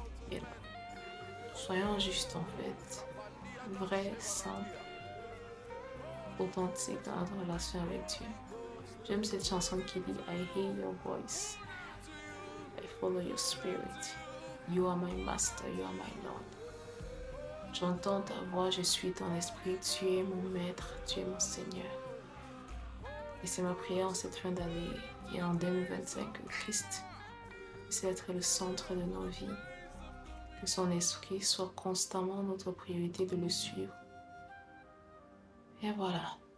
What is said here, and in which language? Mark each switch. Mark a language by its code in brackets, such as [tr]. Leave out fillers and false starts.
[fr] Et là, soyons justes en fait. Vrais, simples, authentiques dans notre relation avec Dieu. J'aime cette chanson qui dit [en] I hear your voice. I follow your spirit. You are my master, you are my Lord. [fr] J'entends ta voix, je suis ton esprit. Tu es mon maître, tu es mon Seigneur. Et c'est ma prière en cette fin d'année et en 2025 que Christ puisse être le centre de nos vies. Que son esprit soit constamment notre priorité de le suivre. Et voilà.